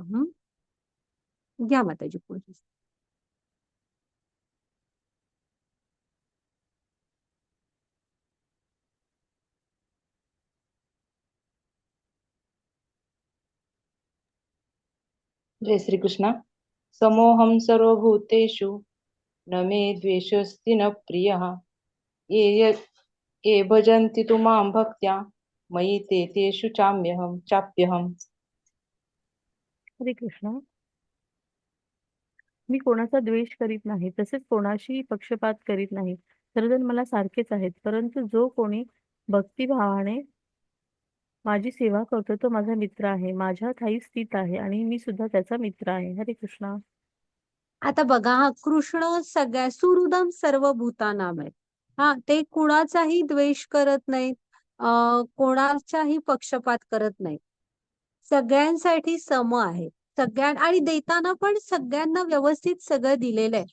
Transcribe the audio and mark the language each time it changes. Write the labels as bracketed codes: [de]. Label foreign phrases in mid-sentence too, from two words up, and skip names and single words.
[mr] घ्या माताजी पुढे. जय श्रीकृष्ण. [sa] समोहं सर्वभूतेषु न मे द्वेषोऽस्ति न प्रियः. ये ये भजन्ति तु मां भक्त्या मयि ते तेषु चाप्यहम्. [mr] हरे कृष्णा. मी कोणाचा द्वेष करीत नाही, तसेच कोणाशी पक्षपात करीत नाही. सर्वजण मला सारखेच आहेत. परंतु जो कोणी भक्तिभावाने माझी सेवा करतो तो माझा मित्र आहे, माझ्या ठायी स्थित आहे आणि मी सुद्धा त्याचा मित्र आहे. हरे कृष्णा. आता बघा हा कृष्ण सगळ्या [sa] सुहृदम सर्व भूतानाम [mr] आहे. हा ते कुणाचाही द्वेष करत नाहीत कोणाचाही पक्षपात करत नाहीत. सगळ्यांसाठी सम आहे. आणि देताना पण सगळ्यांना व्यवस्थित सगळं दिलेलं आहे.